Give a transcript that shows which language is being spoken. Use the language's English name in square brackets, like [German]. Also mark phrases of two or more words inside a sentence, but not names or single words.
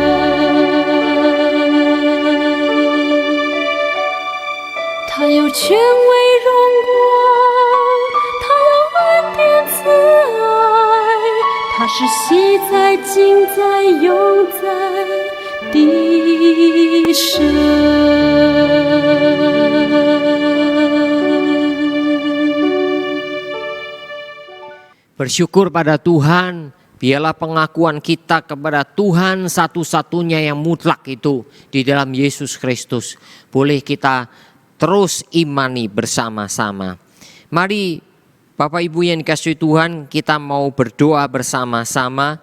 [Chinese] 他有权威荣光，他有恩典慈爱，他是昔在今在永在的神。 [Indonesian] Bersyukur pada Tuhan, biarlah pengakuan kita kepada Tuhan satu-satunya yang mutlak itu di dalam Yesus Kristus boleh kita terus imani bersama-sama. Mari Bapak Ibu yang dikasihi Tuhan, kita mau berdoa bersama-sama.